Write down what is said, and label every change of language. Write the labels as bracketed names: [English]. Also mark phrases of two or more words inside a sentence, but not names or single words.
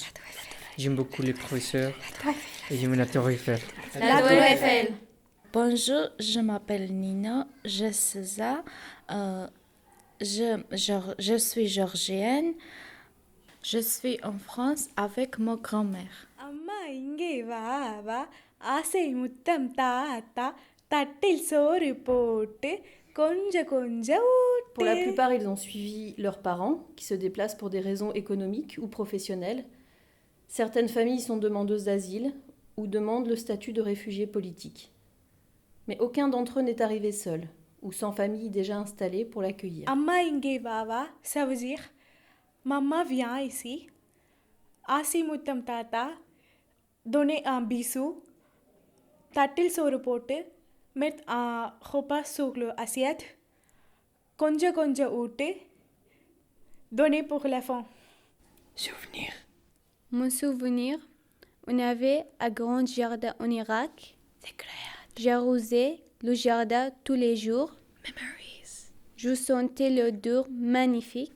[French] J'aime beaucoup les professeurs. Et j'aime la Tour Eiffel. La Tour Eiffel. Bonjour, je m'appelle Nina, j'ai 16 ans. Je suis georgienne. Je suis en France avec ma grand-mère. [Tamil] அம்மா இங்கே வா வா ஆசை முத்தம் தாத்தா தட்டில் சோறு போட்டு கொஞ்சம் கொஞ்சம் ஊட்டு. [French] Pour la plupart, ils ont suivi leurs parents, qui se déplacent pour des raisons économiques ou professionnelles. Certaines familles sont demandeuses d'asile ou demandent le statut de réfugié politique. Mais aucun d'entre eux n'est arrivé seul ou sans famille déjà installée pour l'accueillir. [Tamil] அம்மா இங்கே வா வா [French] ça veut dire maman viens ici. [Tamil] ஆசை முத்தம் தாத்தா [French] donner un bisou, [Tamil] தட்டில் சோறு போட்டு [French] mettre un repas sur l'assiette, [Tamil] கொஞ்சம் கொஞ்சம் ஊட்டு, [French] donner pour la faim. Souvenir. Mon souvenir, on avait un grand jardin en Irak. J'arrosais le jardin tous les jours. Memories. Je sentais l'odeur magnifique.